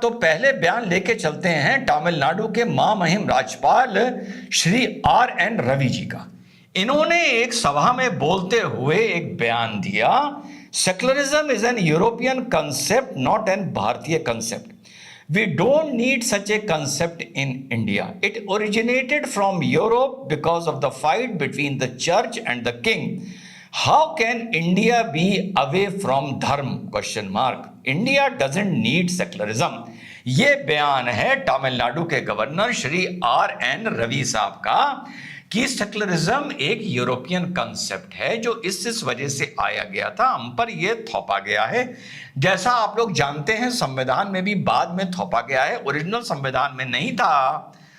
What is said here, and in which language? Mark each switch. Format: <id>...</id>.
<hi>तो पहले बयान लेके चलते हैं तमिलनाडु के महामहिम राज्यपाल श्री RN रवि जी का। इन्होंने एक सभा में बोलते हुए एक बयान दिया,</hi> <en>Secularism is an European concept not an Bharatiya concept. We don't need such a concept in India. It originated from Europe because of the fight between the church and the king. How can India be away from dharma? Question mark. India doesn't need secularism.</en> <hi>ये बयान है तमिलनाडु के governor Shri RN Ravi साहब का कि secularism एक European concept है जो इस वजह से आया गया था, हम पर यह थोपा गया है। जैसा आप लोग जानते हैं संविधान में भी बाद में थोपा गया है, ओरिजिनल संविधान में नहीं था।</hi>